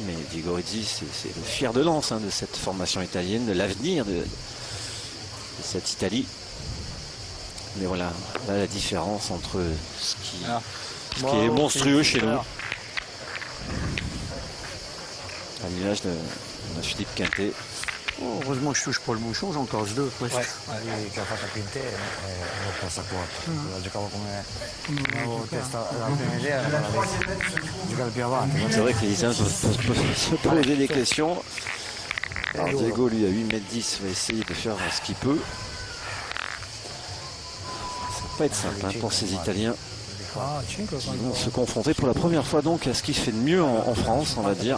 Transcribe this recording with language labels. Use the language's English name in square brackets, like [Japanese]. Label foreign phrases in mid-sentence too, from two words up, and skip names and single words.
[French] Mais Diego Rizzi, c'est le fer de lance hein, de cette formation italienne, de l'avenir de cette Italie. Mais voilà, là la différence entre ce qui est monstrueux chez nous, à l'image de Philippe Quintet. Oh, heureusement que je touche pas le bouchon, j'en casse deux presque. [Italian] Lì che ha fatto Quintè l'ho posta a 4. La giocavo come avevo testa, la prima idea era quella di giocare più avanti. [French] C'est vrai que les Italiens peuvent se poser des questions. Alors Diego, lui, à 8,10 m, va essayer de faire ce qu'il peut. Ça va pas être simple hein, pour ces Italiens. Ils vont se confronter pour la première fois donc à ce qui se fait de mieux en France, on va dire.